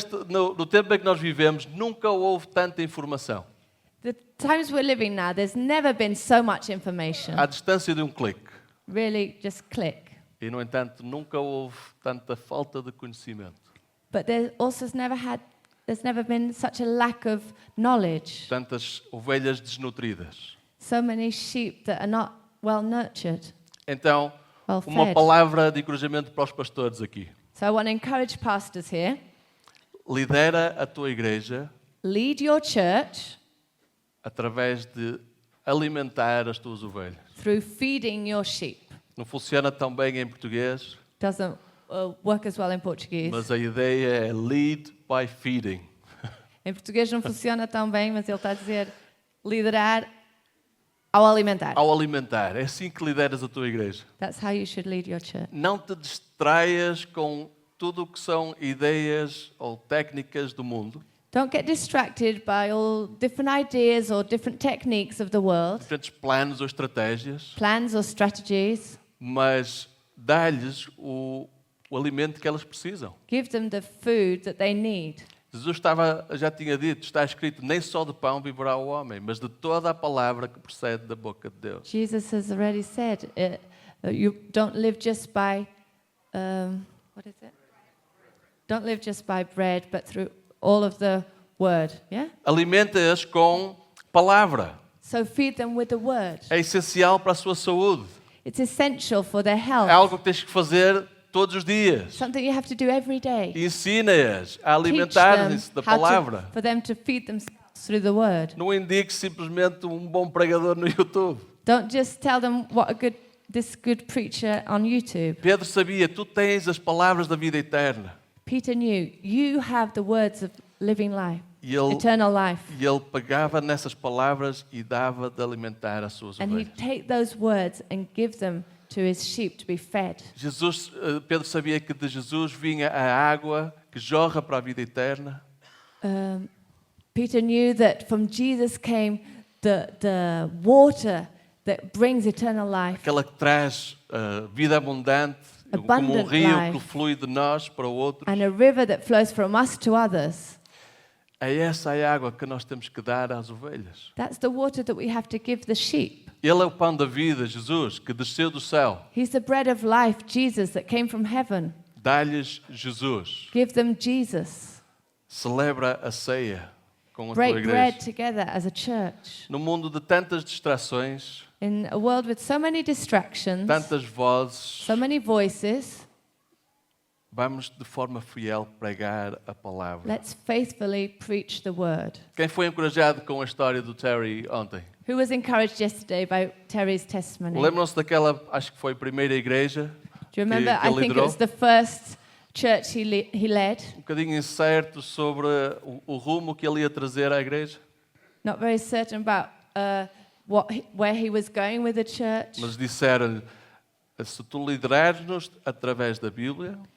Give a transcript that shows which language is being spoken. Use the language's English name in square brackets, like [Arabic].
[Portuguese] No tempo em que nós vivemos, nunca houve tanta informação. [English] The times we're living now, there's never been so much information. [Portuguese] À distância de um clique. [English] Really, just click. [Portuguese] E, no entanto, nunca houve tanta falta de conhecimento. [English] But there's never been such a lack of knowledge. [Portuguese] Tantas ovelhas desnutridas. [English] So many sheep that are not well nurtured, [Portuguese] Então, [English] well [Portuguese] uma [English] fed. [Portuguese] palavra de encorajamento para os pastores aqui. [English] So I want to encourage pastors here. [Portuguese] Lidera a tua igreja [English] Lead your church [Portuguese] através de alimentar as tuas ovelhas. [English] through feeding your sheep. [Portuguese] Não funciona tão bem em português, [English] Doesn't work as well in Portuguese. [Portuguese] mas a ideia é [English] lead by feeding. [Portuguese] Em português não funciona tão bem, mas ele está a dizer liderar ao alimentar. Ao alimentar, é assim que lideras a tua igreja. [English] That's how you should lead your church. [Portuguese] Não te distraias com tudo o que são ideias ou técnicas do mundo, [English] Don't get distracted by all different ideas or different techniques of the world, [Portuguese] diferentes planos ou estratégias, [English] plans or strategies. [Portuguese] mas dá-lhes o alimento que elas precisam. [English] Give them the food that they need. [Portuguese] Jesus já tinha dito, está escrito, nem só de pão viverá o homem, mas de toda a palavra que procede da boca de Deus. [English] Jesus has already said, you don't live just by, what is it? Don't live just by bread, but through all of the word, yeah? [Portuguese] Alimenta-as com palavra. [English] So feed them with the word. [Portuguese] É essencial para a sua saúde. [English] It's essential for their health. [Portuguese] É algo que tens que fazer todos os dias. [English] Something you have to do every day. [Portuguese] Ensina-as a [English] Teach [Portuguese] alimentar-se da [English] them how [Portuguese] palavra. [English] for them to feed themselves through the word. [Portuguese] Não indiques simplesmente um bom pregador no YouTube. [English] Don't just tell them what this good preacher on YouTube. [Portuguese] Pedro sabia, tu tens as palavras da vida eterna. [English] Peter knew you have the words of living life, [Portuguese] E ele, [English] eternal life. [Portuguese] e ele pegava nessas palavras e dava de alimentar as suas [English] And [Portuguese] ovelhas. [English] he'd take those words and give them to his sheep to be fed. [Portuguese] Pedro sabia que de Jesus vinha a água que jorra para a vida eterna. [English] Peter knew that from Jesus came the water that brings eternal life. [Portuguese] aquela que traz vida abundante, como um [English] Abundant [Portuguese] rio [English] life. [Portuguese] que flui de nós para outros. [English] And a river that flows from us to others. [Portuguese] É essa a água que nós temos que dar às ovelhas. [English] That's the water that we have to give the sheep. [Portuguese] Ele é o pão da vida, Jesus, que desceu do céu. [English] He's the bread of life, Jesus, that came from heaven. [Portuguese] Dá-lhes Jesus. [English] Give them Jesus. [Portuguese] Celebra a ceia com a tua [English] Break bread [Portuguese] igreja. [English] together as a church. [Portuguese] No mundo de tantas distrações, [English] In a world with so many distractions, [Portuguese] tantas vozes, [English] so many voices, [Portuguese] vamos de forma fiel pregar a palavra. [English] let's faithfully preach the word. [Portuguese] Quem foi encorajado com a história do Terry ontem? [English] Who was encouraged yesterday by Terry's testimony? [Portuguese] Lembram-se daquela, acho que foi a primeira igreja [English] Do you remember? [Portuguese] que [English] I [Portuguese] ele [English] think it [Portuguese] liderou? [English] was the first church he led. [Portuguese] Um bocadinho incerto sobre o rumo que ele ia trazer à igreja, [English] Not very certain about where he was going with the church. [Portuguese] mas disseram-lhe, se tu liderares-nos através da Bíblia,